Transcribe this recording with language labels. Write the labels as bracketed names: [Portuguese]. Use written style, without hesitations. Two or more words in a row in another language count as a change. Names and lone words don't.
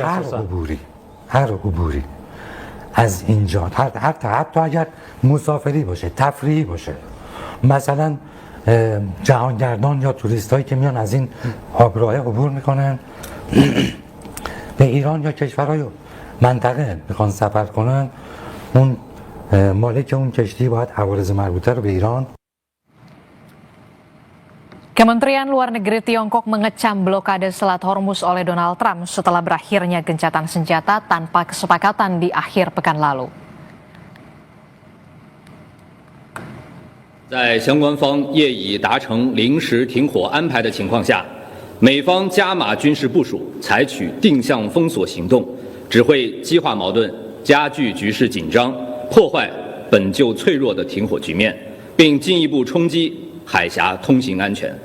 [Persian] هر عبوری از اینجا، حتی اگر مسافری باشه، تفریحی باشه، مثلا جهانگردان یا توریست هایی که میان از این آبراه عبور میکنن به ایران یا کشورهای منطقه میخوان سفر کنن، اون مالک اون کشتی باید عوارض مربوطه رو به ایران. [Indonesian] Kementerian Luar Negeri Tiongkok mengecam blokade Selat Hormuz oleh Donald Trump setelah berakhirnya gencatan senjata tanpa kesepakatan di akhir pekan lalu. [Chinese] 在相关方业已达成临时停火安排的情况下，美方加码军事部署，采取定向封锁行动，只会激化矛盾，加剧局势紧张，破坏本就脆弱的停火局面，并进一步冲击海峡通行安全。